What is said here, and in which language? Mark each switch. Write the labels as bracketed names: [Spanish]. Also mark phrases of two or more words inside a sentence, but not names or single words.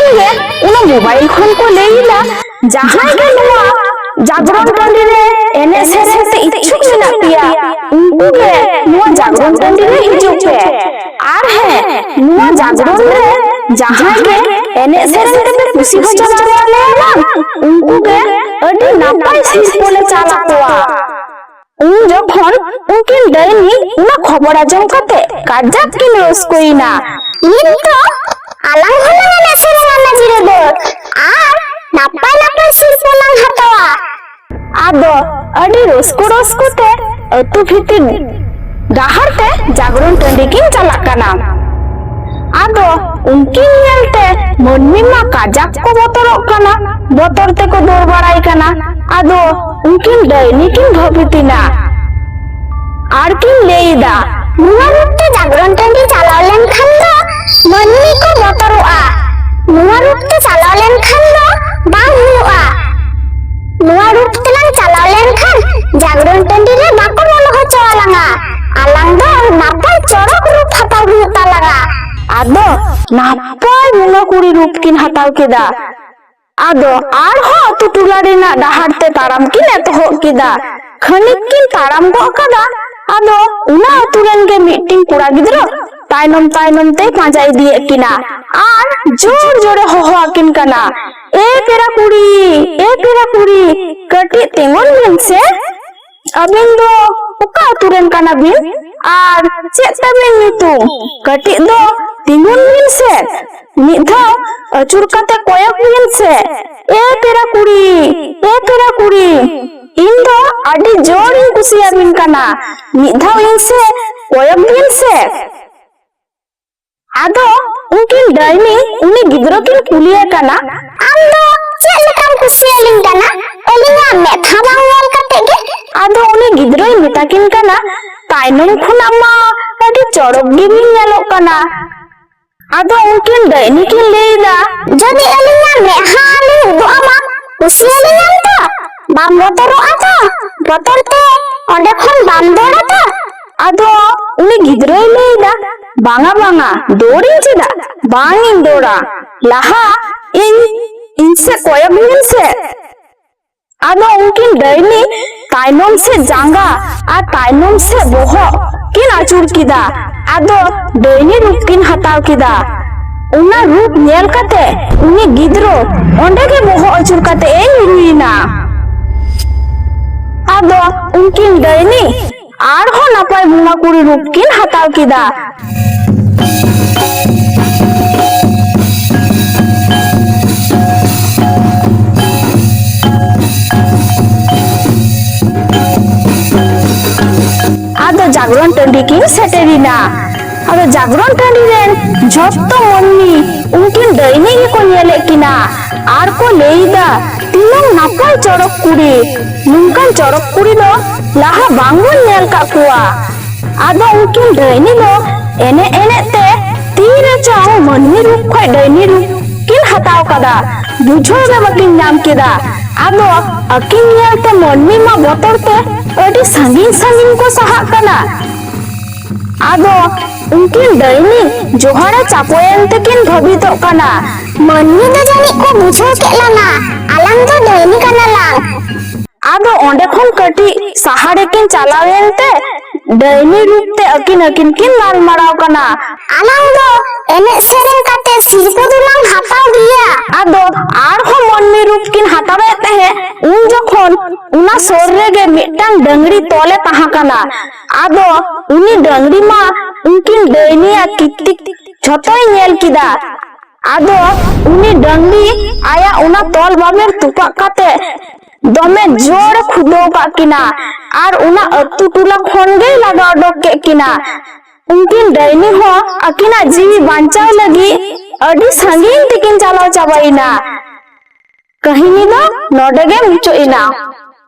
[Santali] गे उना मोबाइल खन को लेइला जहां गे नुआ जागरण टंडी रे एने सेरेन ते इच्छुक मेना पिया उनको गे नुआ जागरण टंडी रे हिजुक पे आर है नुआ जागरण रे जहां गे एने सेरेन ते खुशी हो जावा लेना उनको गे अडी नापाय सिस्पोले चाला कोआ उन जखन उनकिन डायनी उना खबर आजम काते काजाक किन रसकोइना नितो आलांग हलांग एने सेरेन आना जिरे दो आर नापाय नापाय सिस्पोलांग हतवा आदो अडी रसको रसको ते अतु भितिर डाहर ते जागरण टंडी किन चला कना आदो उनकिन नेलते मनमी मा काजाक को बोतरक कना बोतर ते को दौड़ बड़ाई कना आदो उनकिन डायनी किन भबितिना आर किन लेइदा नुआ रूपते जागरण टंडी चलाव लेन खान दो मनमी को बोतरुआ नुआ रूपते चलाव लेन खान दो बांग हुआ नुआ रूपते लांग चलाव लेन खान जागरण टंडी रे बाको मोलो हो चवालांगा आलांग दो नापाय चरक रूप हताव हुता लगा आदो नापाय मुनो कुड़ी रूप किन हताव केदा आदो आर हो तु टुलारिना डाहार ते ताराम किन एतहो किदा खनिक किन ताराम गो कदा आदो उना अतुरेन गे मीटिंग कुड़ा गिद्रो तायनम तायनम ते पांजाई दिए किना आर जोर जोरे होहो किन कना ए पेरा कुड़ी कटी तेंगोन बिन से अबिन दो उका अतुरेन कना बिन आर चेत तबिन नितुम कटी दो तेंगोन बिन से निधा अचुर काते कोयक बिन से ए पेरा कुड़ी इन दो अडी जोर इन कुसिया बिन कना निधा इन से कोयक बिन से आदो उनकिन डायनी उनी गिद्रो किन कुलिया कना आम दो चेत लेकाम कुसिया लिन कना एलिया मेथा बांग नेल काते गे आदो उनी गिद्रो मेताकिन कना तायनम खुना मा अडी चरक गे बिन नेलो कना ᱟᱫᱚ ᱩᱱᱠᱤᱱ ᱰᱟᱹᱭᱱᱤ ᱠᱤᱱ ᱞᱟᱹᱭᱫᱟ ᱡᱚᱫᱤ ᱟᱹᱞᱤᱧᱟᱜ ᱢᱮᱫᱦᱟ ᱞᱤᱧ ᱩᱫᱩᱜ ᱟᱢᱟ ᱠᱩᱥᱤᱭᱟᱞᱤᱧᱟᱢ ᱛᱚ ᱵᱟᱢ ᱵᱚᱛᱚᱨᱚᱜᱼᱟ ᱛᱚ ᱵᱚᱛᱚᱨ ᱛᱮ ᱚᱸᱰᱮ ᱠᱷᱚᱱ ᱵᱟᱢ ᱫᱟᱹᱲᱟ ᱛᱚ ᱟᱫᱚ ᱩᱱᱤ ᱜᱤᱫᱽᱨᱟᱹᱭ ᱞᱟᱹᱭᱫᱟ ᱵᱟᱝᱟ ᱵᱟᱝᱟ ᱫᱚᱲᱤᱧ ᱪᱮᱫᱟᱜ ᱵᱟᱝᱤᱧ ᱫᱚᱲᱟ ᱞᱟᱦᱟ ᱤᱧ ᱥᱮ ᱠᱚᱭᱚᱜ ᱵᱤᱱ ᱥᱮ ᱟᱫᱚ उनकिन डायनी तायनम से जांगा और तायनम से बोहग किन आचुर किदा आदो डायनी रूप किन हताव किदा उना रूप नेल कते उनी गिद्रो ओंडे के बोहग आचुर कते ए हिरुइना आदो उनकिन डायनी आर हो नापाय बुंगा कुड़ी रूप किन हताव किदा आदो जागरण टंडी की सेटेरिना आदो जागरण टंडी रेन झोत्तो मन्नी उनकिन डायनी की को नेले किना आर को लेइदा तीनों नापाय चड़क कुड़ी नुंकन चड़क कुड़ी दो लाहा बांगुन नेल का कुआ आदो उनकिन डायनी दो एने एने ते तीरे चाओ मन्नी रूप खोय डायनी रूप किन हताव कदा बुझो में बकिन नाम किदा आदो अकिन नेलते मन्नी मा बतरते अडी संगीन संगीन को सहा कना आदो उनकिन डायनी जोहारा चापोयन तकिन भबितो कना मन्नी दो जानी को बुझो केलाना आलांग दो डायनी कना लांग आदो ओंडे खन कटी सहारे किन चलावेनते डायनी रूप ते अकिन अकिन किन लाल मराव कना आलांग दो एने सेरेन काते सिरपो दुलांग हताव दिया आदो आर हो मन्नी रूप किन हतावे तहे उन जखन उना सोर रेगे मिटांग डंगरी तोले तहा कना आदो उनी डंगरी मा उनकिन डायनिया कितिक झोतोय नेल किदा आदो उनी डंगरी आया उना तोल बामेर तुपा काते दमे जोर खुदो का किना आर उना अतु टुला खनगे लगा डोक के किना उनकिन डायनी हो अकिना जीवी बांचाव लगी अडी संगीन तिकिन चलाव चाबाइना कहिनी दो नोडेगे मुचोइना।